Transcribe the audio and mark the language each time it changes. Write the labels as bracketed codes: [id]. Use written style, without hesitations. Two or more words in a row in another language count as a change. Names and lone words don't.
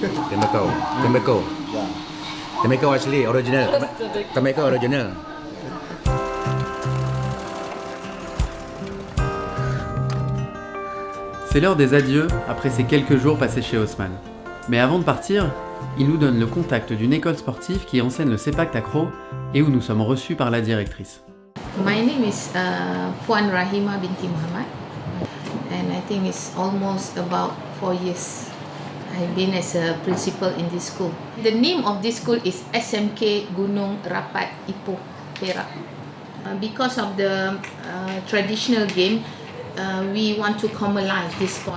[ms] Tembakau [en] actually original. [ms] Tembakau original. [fr] C'est l'heure des adieux après ces quelques jours passés chez Haussmann. Mais avant de partir, il nous donne le contact d'une école sportive qui enseigne le sepak takraw et où nous sommes reçus par la directrice. [en] My name is Puan Rahima binti Muhammad, and I think it's almost about 4 years. I've been as a principal in this school. The name of this school is SMK Gunung Rapat Ipoh, Perak. Because of the traditional game, we want to commonize this sport.